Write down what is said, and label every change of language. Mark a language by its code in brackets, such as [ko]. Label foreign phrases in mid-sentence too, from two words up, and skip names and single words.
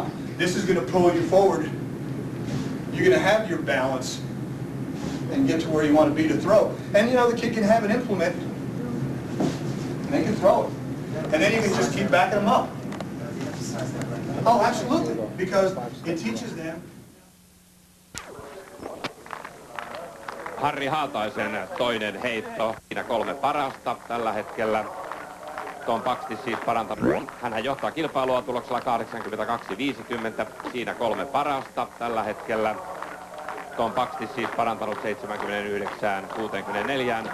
[en] This is going to pull you forward. You're going to have your balance and get to where you want to be to throw. And you know, the kid can have an implement, and they can throw it. And then you can just keep backing them up. Oh, absolutely, because it teaches them. [fi] Harri Haataisen toinen heitto. Siinä 3 parasta tällä hetkellä. Tom Paxti siis parantanut. Hänhän johtaa kilpailua tuloksella 82-50. Siinä 3 parasta tällä hetkellä. Tom Paxti siis parantanut 79-64.